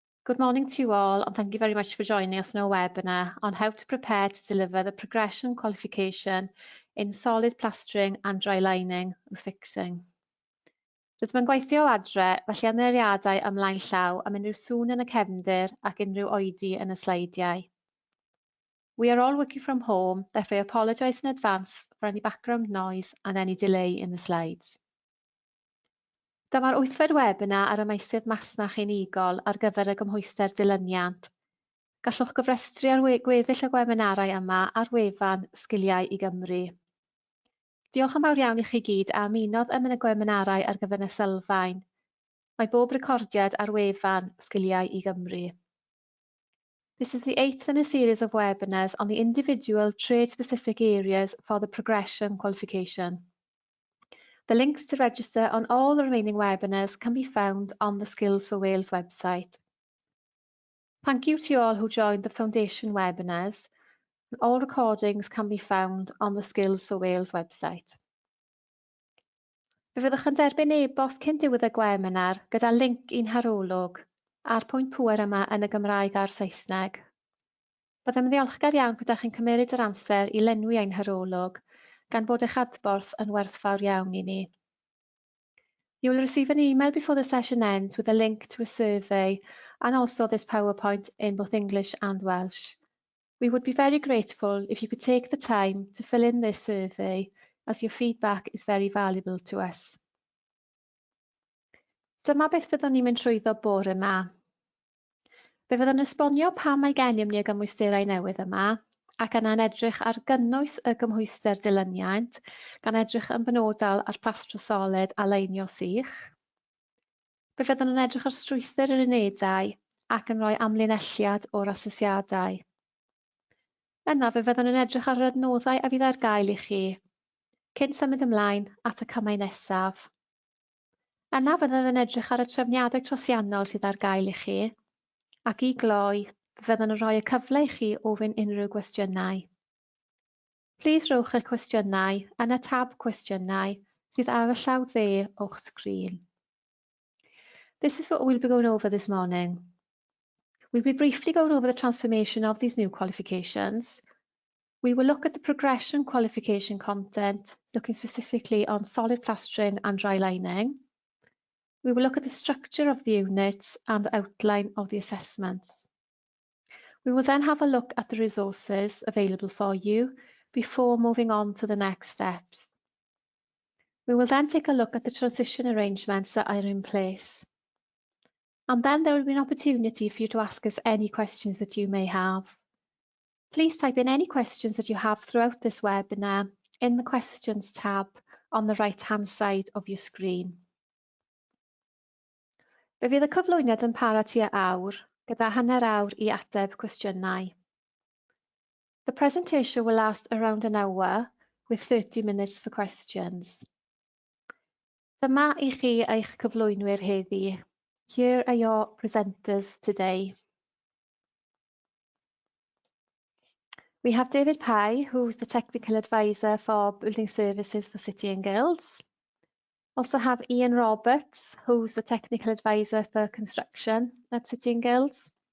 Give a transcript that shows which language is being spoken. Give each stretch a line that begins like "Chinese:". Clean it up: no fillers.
English: Good morning to you all, and thank you very much for joining us in our webinar on how to prepare to deliver the progression qualification in solid plastering and dry lining and fixing.
Welsh: Rydym yn gweithio o adre, felly ymddeiriadau ymlaen llaw am unrhyw sŵn yn y cefndir ac unrhyw oedi yn y sleidiau.
English: We are all working from home, therefore I apologise in advance for any background noise and any delay in the slides.
Welsh: Dyma'r 8fed webinar ar y meysydd masnach unigol ar gyfer y gymhwyster dilyniant. Gallwch gyfrestru ar gweddill y gwebinarau yma ar wefan Sgiliau i Gymru. Diolch yn fawr iawn i chi gyd am ymunodd yn y gwebinarau ar gyfer y sylfaen. Mae bob recordiad ar wefan Sgiliau i Gymru.
English: This is the 8th in a series of webinars on the individual trade-specific areas for the progression qualification. The links to register on all the remaining webinars can be found on the Skills for Wales website. Thank you to all who joined the Foundation webinars. All recordings can be found on the Skills for Wales website.
Welsh: Fe fyddwch yn derbyn e-bost cyn diwedd y webinar gyda linc i'n harolwg a'r pwynt pŵer yma yn y Gymraeg a'r Saesneg. Byddem yn ddiolchgar iawn gyda chi'n cymryd yr amser i lenwi ein harolwg, gan bod eich adborth yn werthfawr iawn i ni.
English: You will receive an email before the session ends with a link to a survey and also this PowerPoint in both English and Welsh. We would be very grateful if you could take the time to fill in this survey, as your feedback is very valuable to us.
Welsh: Dyma beth fyddwn ni'n mynd trwyddo bore yma. Fe fyddwn yn esbonio pam mae gennym ni y gymhwysterau newydd yma, ac yna'n edrych ar gynnwys y gymhwyster dilyniant, gan edrych yn benodol ar Plastro Soled a Leinio Sych. Fe fyddwn yn edrych ar strwythur yr unedau ac yn rhoi amlinelliad o'r asesiadau. Yna fe fyddwn yn edrych ar yr adnoddau a fydd ar gael i chi, cyn symud ymlaen at y camau nesaf. Yna fyddwn yn edrych ar y trefniadau trosiannol sydd ar gael i chi, ac i gloi, fyddwn yn rhoi y cyfle i chi ofyn unrhyw gwestiynau. Plis rhowch eich cwestiynau yn y tab Cwestiynau sydd ar y llaw dde o'ch sgrin.
English: This is what we'll be going over this morning. We'll be briefly going over the transformation of these new qualifications. We will look at the progression qualification content, looking specifically on solid plastering and dry lining. We will look at the structure of the units and the outline of the assessments. We will then have a look at the resources available for you before moving on to the next steps. We will then take a look at the transition arrangements that are in place. And then there will be an opportunity for you to ask us any questions that you may have. Please type in any questions that you have throughout this webinar in the Questions tab on the right-hand side of your screen.
Welsh: Fe fydd y cyflwyniad yn para tua awr, gyda hanner awr i ateb cwestiynau.
English: The presentation will last around an hour, with 30 minutes for questions.
Welsh: Dyma i chi eich cyflwynwyr heddi.
English: Here are your presenters today. We have David Pye, who's the Technical Advisor for Building Services for City and Guilds. Also have Ian Roberts, who's the Technical Advisor for Construction at City and Guilds.